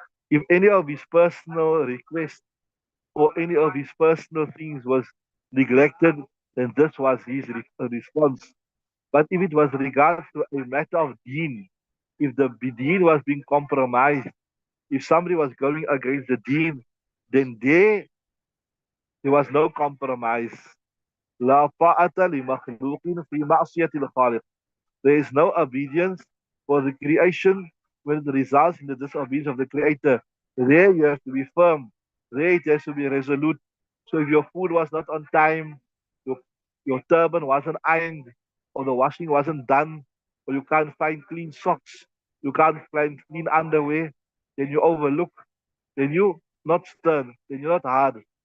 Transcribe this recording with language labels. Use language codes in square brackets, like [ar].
[en] If any of his personal requests or any of his personal things was neglected, then this was his response. But if it was regards to a matter of deen, if the deen was being compromised, if somebody was going against the deen, then there was no compromise. [ar] لا طاعة لمخلوق في معصية الخالق. [en] There is no obedience for the creation when it results in the disobedience of the Creator. There you have to be firm. There it has to be resolute. So if your food was not on time, your, your turban wasn't ironed, or the washing wasn't done, or you can't find clean socks, you can't find clean underwear, then you overlook, then you not stern, then you're not hard.